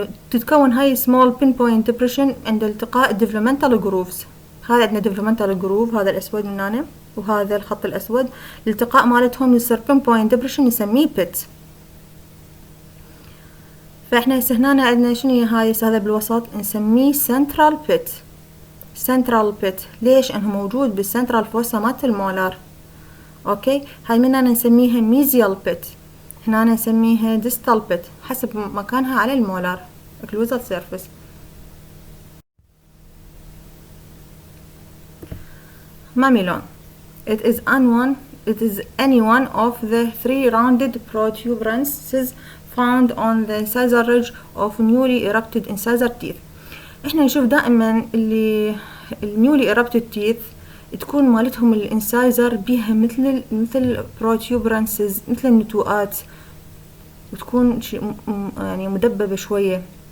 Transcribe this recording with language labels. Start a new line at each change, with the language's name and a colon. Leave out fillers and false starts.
Arabic: تتكون هاي
English: small pinpoint depression
Arabic: عند التقاء developmental grooves. هذا عندنا developmental groove، هذا الأسود من هنا وهذا الخط الأسود، الالتقاء مالتهم يصير pinpoint depression نسميه pit. فإحنا هسه هنا عندنا شنو هاي هذا بالوسط نسميه central pit. central pit ليش؟ انه موجود بالسنترال فوسا مالت المولار. اوكي، هاي من هنا نسميها mesial pit، هنا نسميها distal pit حسب مكانها على المولار occlusal surface.
English: mamelon. It is any one of the 3 rounded protuberances found on the incisor ridge of newly erupted incisor teeth.
Arabic: احنا نشوف دائما اللي النيولي erupted teeth تكون مالتهم الانسايزر بيها مثل protuberances، مثل النتوءات، وتكون يعني مدببة شوية.